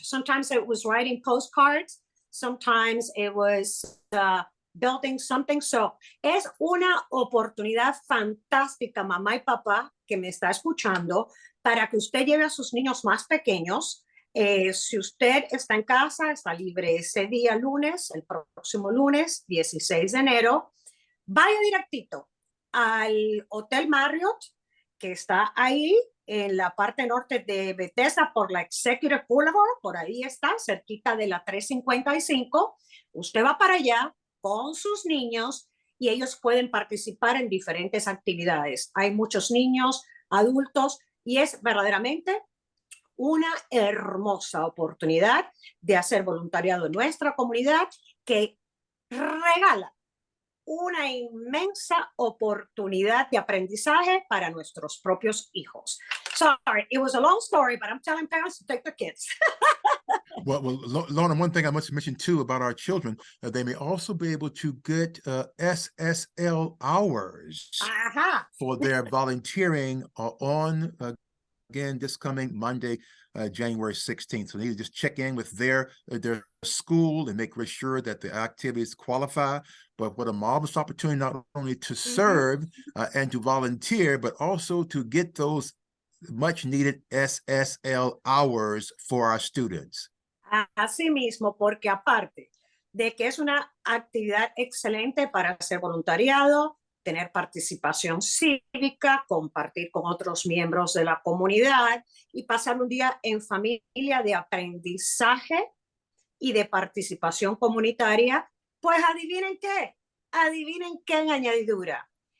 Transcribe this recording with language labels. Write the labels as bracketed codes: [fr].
[en] Sometimes it was writing postcards, sometimes it was building something. [es] So es una oportunidad fantástica, mamá y papá, que me está escuchando, para que usted lleve a sus niños más pequeños. Si usted está en casa, está libre ese día lunes, el próximo lunes, 16 de enero, vaya directito al Hotel Marriott, que está ahí en la parte norte de Bethesda por la Executive Boulevard, por ahí está, cerquita de la 355. Usted va para allá con sus niños y ellos pueden participar en diferentes actividades. Hay muchos niños, adultos, y es verdaderamente una hermosa oportunidad de hacer voluntariado en nuestra comunidad, que regala una inmensa oportunidad de aprendizaje para nuestros propios hijos. [en] Sorry, it was a long story, but I'm telling parents to take their kids. Well, Lorna, one thing I must mention too about our children, they may also be able to get SSL hours for their volunteering on, again, this coming Monday, January 16th. So they need to just check in with their school and make sure that the activities qualify. But what a marvelous opportunity not only to serve and to volunteer, but also to get those much needed SSL hours for our students. [es] Así mismo, porque aparte de que es una actividad excelente para hacer voluntariado, tener participación cívica, compartir con otros miembros de la comunidad y pasar un día en familia de aprendizaje y de participación comunitaria, pues adivinen qué en añadidura.